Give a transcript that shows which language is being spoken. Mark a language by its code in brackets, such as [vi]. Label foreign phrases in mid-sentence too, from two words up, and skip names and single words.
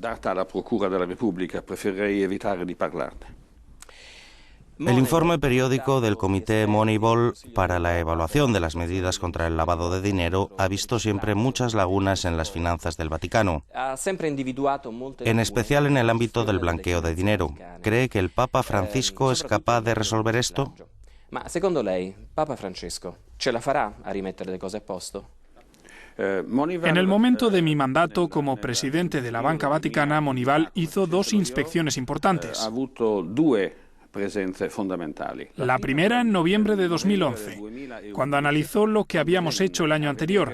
[es] El informe periódico del Comité Moneyball para la evaluación de las medidas contra el lavado de dinero ha visto siempre muchas lagunas en las finanzas del Vaticano, en especial en el ámbito del blanqueo de dinero. ¿Cree que el Papa Francisco es capaz de resolver esto? [it] Secondo lei, Papa Francesco ce la farà a rimettere le cose a posto? [es] En el momento de mi mandato como presidente de la Banca Vaticana, Moneyball hizo 2 inspecciones importantes. La primera en noviembre de 2011, cuando analizó lo que habíamos hecho el año anterior.